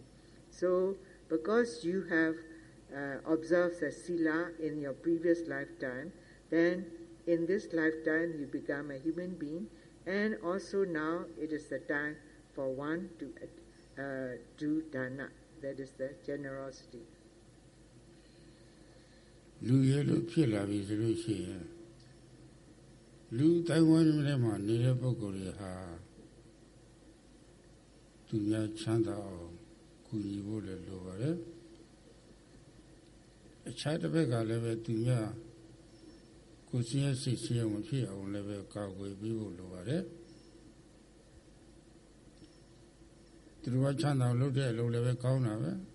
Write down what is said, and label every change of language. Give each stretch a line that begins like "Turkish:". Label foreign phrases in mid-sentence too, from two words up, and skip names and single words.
English: So, because you have observed the sila in your previous lifetime, then in this lifetime you become a human being, and also now it is the time for one to do dana, that is the generosity.
Burmese: လူရဲ့လို့ဖြစ်လာပြီဆိုလို့ရှိရင်လူတိုင်းဝန်းထဲမှာနေတဲ့ပုဂ္ဂိုလ်တွေဟာသူများချမ်းသာအောင်ကူညီဖို့လည်းလိုပါတယ်အခြားတစ်ဘက်ကလည်းပဲသူများကိုယ်စင်းရဲ့စိတ်ဆင်းရဲမဖြစ်အောင်လည်းပဲကာကွယ်ပေးဖို့လိုပါတယ်သူတို့ကချမ်းသာလုပ်တဲ့အလုပ်လည်းပဲကောင်းတာပဲ